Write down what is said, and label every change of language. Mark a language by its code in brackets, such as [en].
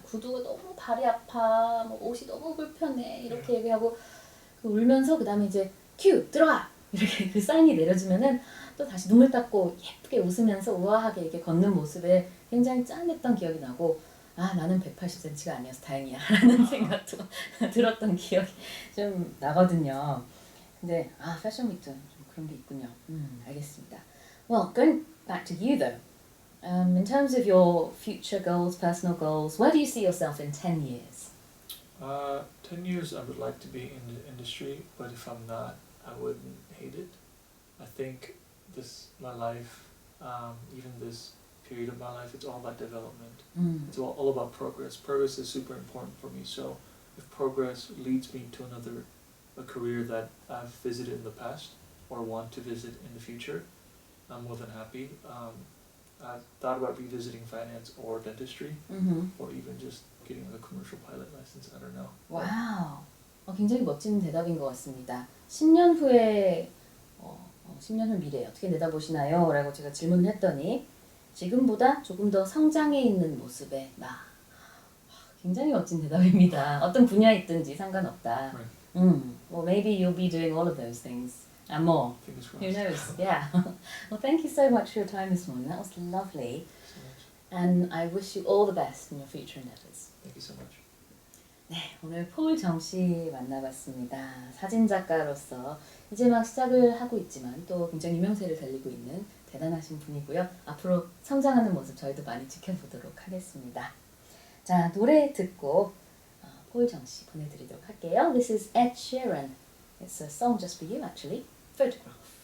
[ko] 구두가 너무 발이 아파, 뭐 옷이 너무 불편해 이렇게 얘기하고 그 울면서 그 다음에 이제 큐 들어와 이렇게 그 사인이 내려지면은 또 다시 눈물 닦고 예쁘게 웃으면서 우아하게 이렇게 걷는 모습에 굉장히 짠했던 기억이 나고 나는 180cm가 아니어서 다행이야 라는 생각도 들었던 기억이 좀 나거든요. 근데 패션 위크도 좀 그런 게 있군요. 알겠습니다. [en] Well, going back to you though, in terms of your future goals, personal goals, where do you see yourself in 10 years? 10 years I would like to be in the industry, but if I'm not, I wouldn't hate it. I think my life, even this period of my life, it's all about development. It's all about progress. Progress is super important for me. So if progress leads me to a career that I've visited in the past or want to visit in the future, I'm more than happy. I've thought about revisiting finance or dentistry, or even just getting a commercial pilot license. I don't know. [ko] 와우, 굉장히 멋진 대답인 것 같습니다. 10년 후에 10년 후 미래 어떻게 내다보시나요? 라고 제가 질문을 했더니 지금보다 조금 더 성장해 있는 모습에 나. 굉장히 멋진 대답입니다. 어떤 분야에 있든지 상관없다. [en] Well, maybe you'll be doing all of those things and more. Who knows? Yeah. Well, thank you so much for your time this morning. That was lovely. So much. And I wish you all the best in your future endeavors. Thank you so much. [ko] 네, 오늘 폴정 씨 만나봤습니다. 사진작가로서 이제 막 시작을 하고 있지만 또 굉장히 유명세를 달리고 있는 대단하신 분이고요. 앞으로 성장하는 모습 저희도 많이 지켜보도록 하겠습니다. 자, 노래 듣고 폴정 씨 보내드리도록 할게요. [en] This is Ed Sheeran. It's a song just for you actually. Photograph.